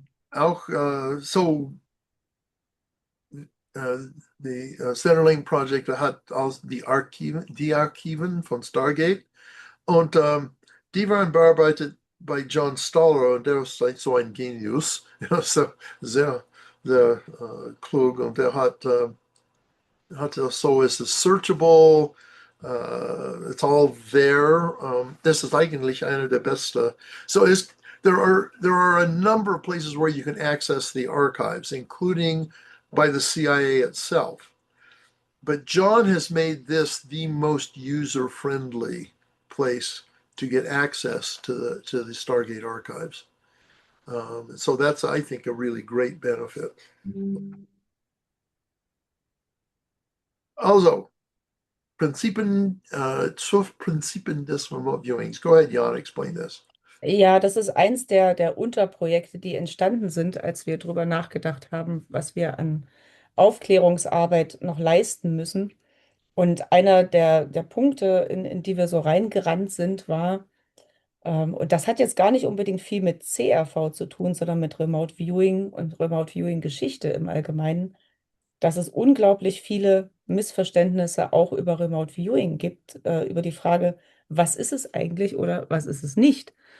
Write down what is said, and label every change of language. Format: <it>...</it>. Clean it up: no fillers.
<de>Auch so die Centerlink-Projekt hat aus die Archiven von Stargate und die waren bearbeitet bei John Stoller und der ist halt so ein Genius, ja, so sehr klug und der hat so ist es searchable,</de> <en>it's all there.</en> <de>Das ist eigentlich einer der besten.</de> <en>So there are a number of places where you can access the archives, including by the CIA itself. But John has made this the most user-friendly place to get access to the Stargate archives. So that's, I think, a really great benefit.</en> <de>Also, Prinzipien, 12 Prinzipien des Remote Viewings.</de> <en>Go ahead, Jan, explain this.</en> <de>Ja, das ist eins der Unterprojekte, die entstanden sind, als wir darüber nachgedacht haben, was wir an Aufklärungsarbeit noch leisten müssen. Und einer der Punkte, in die wir so reingerannt sind, war, und das hat jetzt gar nicht unbedingt viel mit CRV zu tun, sondern mit Remote Viewing und Remote Viewing Geschichte im Allgemeinen, dass es unglaublich viele Missverständnisse auch über Remote Viewing gibt, über die Frage, was ist es eigentlich oder was ist es nicht?</de>